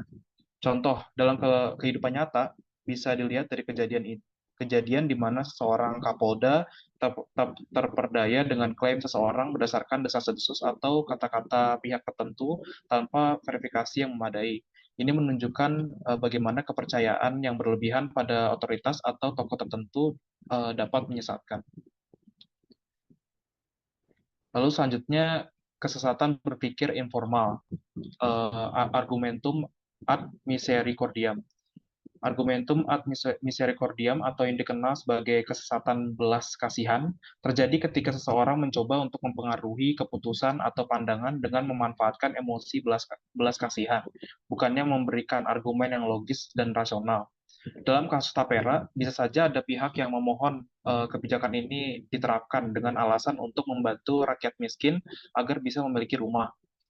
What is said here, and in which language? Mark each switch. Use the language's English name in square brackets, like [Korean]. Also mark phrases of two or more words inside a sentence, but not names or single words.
[Indonesian] Contoh, dalam kehidupan nyata, bisa dilihat dari kejadian di mana seseorang Kapolda terperdaya dengan klaim seseorang berdasarkan desas-desus atau kata-kata pihak tertentu tanpa verifikasi yang memadai. Ini menunjukkan bagaimana kepercayaan yang berlebihan pada otoritas atau tokoh tertentu dapat menyesatkan. Lalu selanjutnya, kesesatan berpikir informal, [Latin] argumentum ad misericordiam. Argumentum ad misericordiam [Indonesian] atau yang dikenal sebagai kesesatan belas kasihan terjadi ketika seseorang mencoba untuk mempengaruhi keputusan atau pandangan dengan memanfaatkan emosi belas kasihan, bukannya memberikan argumen yang logis dan rasional. Dalam kasus tapera, bisa saja ada pihak yang memohon kebijakan ini diterapkan dengan alasan untuk membantu rakyat miskin agar bisa memiliki rumah.